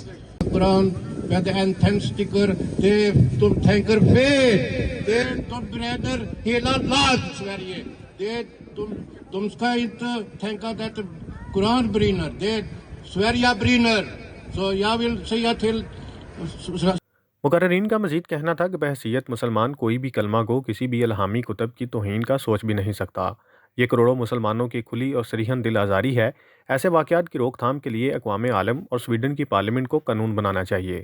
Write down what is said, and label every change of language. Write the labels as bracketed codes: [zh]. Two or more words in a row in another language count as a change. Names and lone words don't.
[sv] Koran med en tändstickor, de tänker fel. De bränner hela land Sverige. De ska inte tänka att Koran brinner, Sverige brinner. Så jag vill säga till [ur] مقررین کا مزید کہنا تھا کہ بحیثیت مسلمان کوئی بھی کلمہ گو کسی بھی الہامی کتب کی توہین کا سوچ بھی نہیں سکتا. یہ کروڑوں مسلمانوں کی کھلی اور صریحاً دل آزاری ہے. ایسے واقعات کی روک تھام کے لیے اقوام عالم اور سویڈن کی پارلیمنٹ کو قانون بنانا چاہیے.